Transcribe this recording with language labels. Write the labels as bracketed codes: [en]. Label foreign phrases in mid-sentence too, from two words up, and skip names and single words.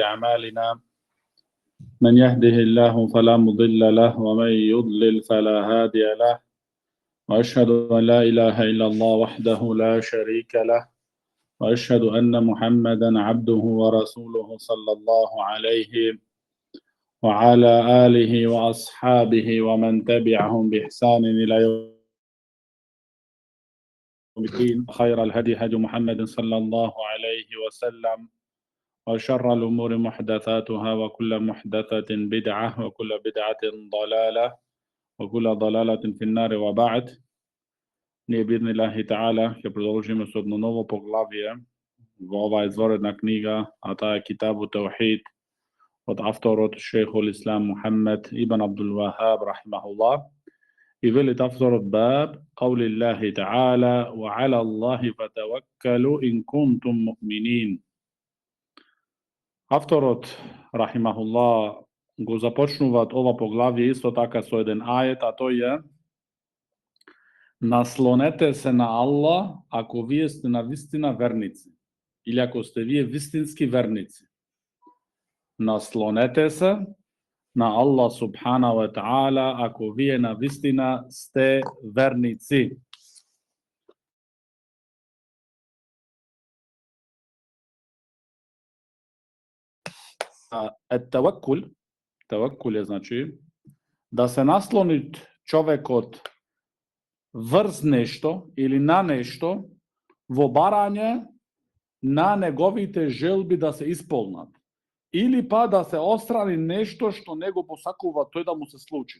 [ar] أعمالنا من يهده الله فلا مضل له ومن يضلل فلا هادي له وأشهد أن لا إله إلا الله وحده لا شريك له وأشهد أن محمدا عبده ورسوله صلى الله عليه وعلى آله وأصحابه ومن تبعهم بإحسان إلى يوم الدين. خير الهدي هدي محمد صلى الله عليه وسلم وشر الأمور محدثاتها وكل محدثة بدعة وكل بدعة ضلالة وكل ضلالة في النار وبعد. [mk] Nije [ar] بإذن الله تعالى [mk] ќе продолжиме со едно ново поглавие во оваа изворена книга, а таа е Китабу Таухид од авторот [ar] شيخ الإسلام [mk] Мухаммед ибн Абдул Вахаб рахимахуллах. И велит авторот [ar] баб قول الله تعالى وعلى الله فتوكلوا إن كنتم مؤمنين. [mk] Авторот рахимахуллах го започнуваат ова поглавие исто така со еден ајет, а тој е: наслонете се на Аллах ако вие сте на вистина верници, или ако сте вие вистински верници. Наслонете се на Аллах [ar] سبحانه وتعالى [mk] ако вие на вистина сте верници. Таваккул е значи да се наслони човекот врз нешто или на нешто во барање на неговите желби да се исполнат, или па да се острани нешто што него посакува тој да му се случи.